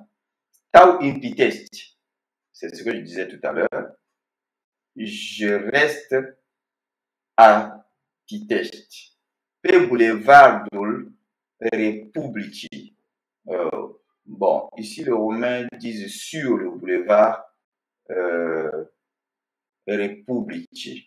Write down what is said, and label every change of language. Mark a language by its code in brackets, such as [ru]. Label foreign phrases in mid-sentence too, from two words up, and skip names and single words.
[ro] Stau in Pitești, [fr] c'est ce que je disais tout à l'heure. Je reste à Pitești, [ro] pe boulevardul Republicii. [fr] Bon, ici les Romains disent sur le boulevard Republicii.